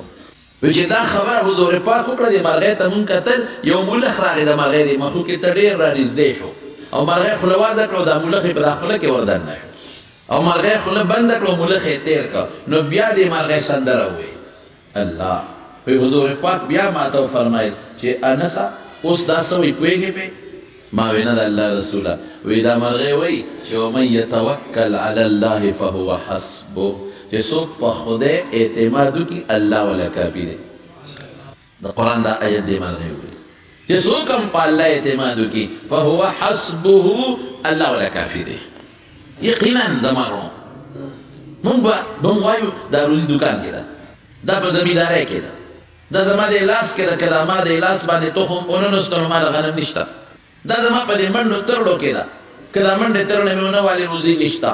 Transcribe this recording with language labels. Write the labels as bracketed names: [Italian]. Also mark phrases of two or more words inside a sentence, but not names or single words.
[Pashto] وایي چې دا خبره حضور پاک وکړه، دې مرغۍ ته مونږ کتل، یو ملخ راغی د مرغۍ دې مخلوق ته ډېر رانږدې شو او مرغۍ خوله واده کړه او دا ملخ یې په دا خوله کې وردننه شو او مرغۍ خوله بنده کړه او ملخ یې تېر کړه. نو بیا دې مرغۍ سندره ووایي الله. وی حضور پاک بیا ما ته وفرمایل چې انسه اوس دا څه وایي پوهېږې پې؟ ما وی نه د الله رسوله. وی دا مرغۍ وایي چې [Arabic] ومن یتوکل علی الله فهو حسبه، [Pashto] چې څوک په خدای اعتماد وکړي الله وله کافي دی. د قرآن دا آیت دی مرغۍ وایي چې څوک هم په الله اعتماد وکړي [Arabic] فهو حسبه [Pashto] الله وله کافي دی. یقینا د مرغو مونږ وایو دا روزي دوکان کې ده، دا په زمیندارۍ کې ده، دا زما د لاس کې ده، که دا ما د لاس باندې تخم ونه نسته نو ما د غنم نشته، دا زما په دې منډو ترړو کې ده، که دا منډې ترړې مې ونه والې روزي نشته.